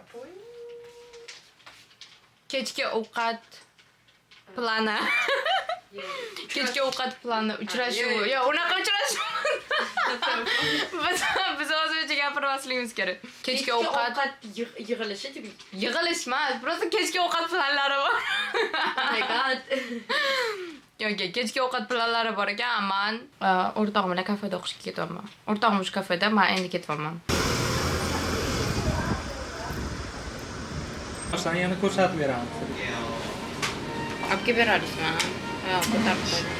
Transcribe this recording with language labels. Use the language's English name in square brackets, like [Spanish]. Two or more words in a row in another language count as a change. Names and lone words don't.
[Uzbek] Kechki ovqat plani. Kechki ovqat plani uchrashuv. Yo, unaqa uchrashuv. Biz o'zimizcha gapirmasligimiz kerak. Kechki ovqat yig'ilishi deb. Yig'ilish emas, просто kechki ovqat planlari bor. [English] Oh my god. [Uzbek] Yo'q, kechki ovqat planlari bor ekan. Men o'rtog'im bilan kafeda o'qishga ketyapman. O'rtog'im shu kafeda, men endi ketyapman. Sana yana ko'rsatib beraman. Olib kelib berasizmi? Yo'q, ko'tarib qo'ydim.